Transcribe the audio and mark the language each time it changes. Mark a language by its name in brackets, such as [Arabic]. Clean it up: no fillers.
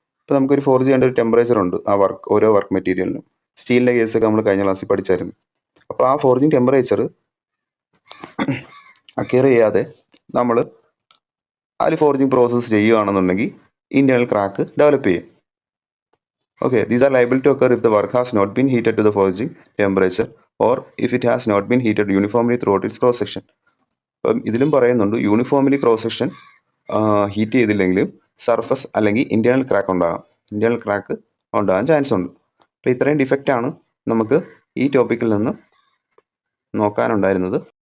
[Malayalam] ഇപ്പോൾ നമുക്കൊരു ഫോർജ് ചെയ്യേണ്ട ഒരു ടെമ്പറേച്ചർ ഉണ്ട് ആ ഓരോ വർക്ക് മെറ്റീരിയലിനും. സ്റ്റീലിൻ്റെ കേസൊക്കെ നമ്മൾ കഴിഞ്ഞ ക്ലാസ്സിൽ പഠിച്ചായിരുന്നു. അപ്പോൾ ആ ഫോർജിങ് ടെമ്പറേച്ചർ അക്വയർ ചെയ്യാതെ നമ്മൾ അതിൽ ഫോർജിങ് പ്രോസസ്സ് ചെയ്യുകയാണെന്നുണ്ടെങ്കിൽ ഇന്റേണൽ ക്രാക്ക് ഡെവലപ്പ് ചെയ്യും. [English] Okay, these are liable to occur if the work has not been heated to the forging temperature or if it has not been heated uniformly throughout its cross section. [Malayalam] അപ്പം ഇതിലും പറയുന്നുണ്ട് uniformly cross section heat ചെയ്തില്ലെങ്കിലും surface അല്ലെങ്കിൽ internal crack ഉണ്ടാകാം. Internal crack ഉണ്ടാകാൻ chance ഉണ്ട്. അപ്പോൾ ഇത്രയും ഡിഫക്റ്റാണ് നമുക്ക് ഈ ടോപ്പിക്കിൽ നിന്ന് നോക്കാനുണ്ടായിരുന്നത്.